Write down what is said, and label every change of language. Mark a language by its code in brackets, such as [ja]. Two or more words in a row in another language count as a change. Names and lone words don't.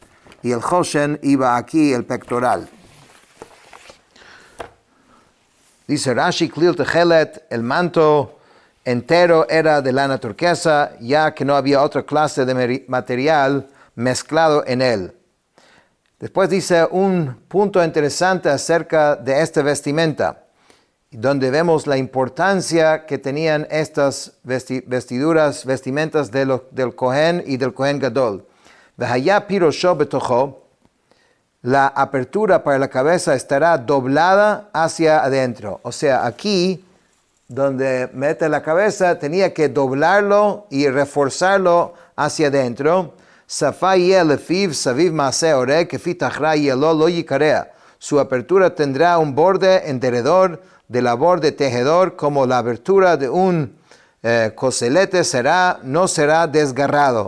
[es] Y el Hoshen iba aquí, el pectoral. Dice Rashi, [he] כליל תכלת, [es] el manto entero era de lana turquesa, ya que no había otra clase de material mezclado en él. Después dice un punto interesante acerca de esta vestimenta, donde vemos la importancia que tenían estas vestimentas del Kohen y del Kohen Gadol. [he] והיה פי ראשו בתוכו, [es] la apertura para la cabeza estará doblada hacia adentro. O sea, aquí, donde mete la cabeza, tenía que doblarlo y reforzarlo hacia adentro. Su apertura tendrá un borde en derredor de labor de tejedor, como la abertura de un coselete no será desgarrado.